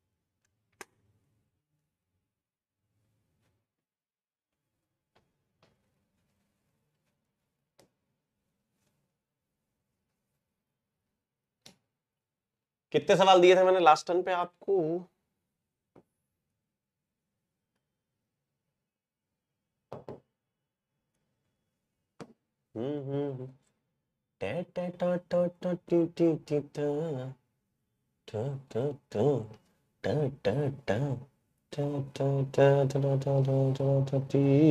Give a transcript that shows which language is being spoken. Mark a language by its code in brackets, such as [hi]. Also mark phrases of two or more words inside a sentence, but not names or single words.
[hi] कितने सवाल दिए थे मैंने लास्ट टर्न पे आपको? टे टे टा टा टा टी टी टी टा टा टा टा टा टा टा टा टा टा टा टा टा टा टी।